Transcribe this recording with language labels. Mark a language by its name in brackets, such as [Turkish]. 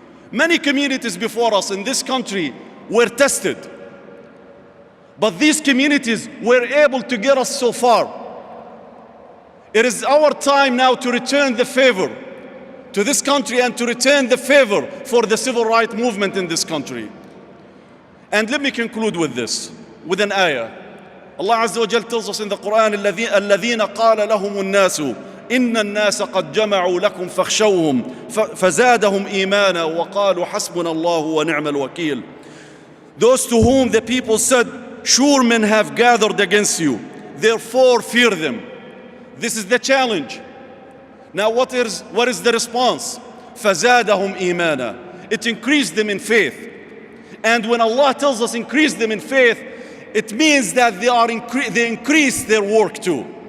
[English] Many communities before us in this country were tested, but these communities were able to get us so far. It is our time now to return the favor to this country and to return the favor for the civil rights movement in this country. And let me conclude with this, with an ayah. Allah Azza wa Jal tells us in the Quran, [Arabic] الَّذِينَ قَالَ لَهُمُ النَّاسُ إِنَّ النَّاسَ قَدْ جَمَعُوا لَكُمْ فَاخْشَوْهُمْ فَزَادَهُمْ إِيمَانًا وَقَالُوا حَسْبُنَا اللَّهُ وَنِعْمَ الْوَكِيلُ. [English] Those to whom the people said, sure men have gathered against you, therefore fear them. This is the challenge. Now what is the response? [Arabic] فَزَادَهُمْ إِيمَانًا. [English] It increased them in faith. And when Allah tells us increase them in faith, it means that they increase their work too.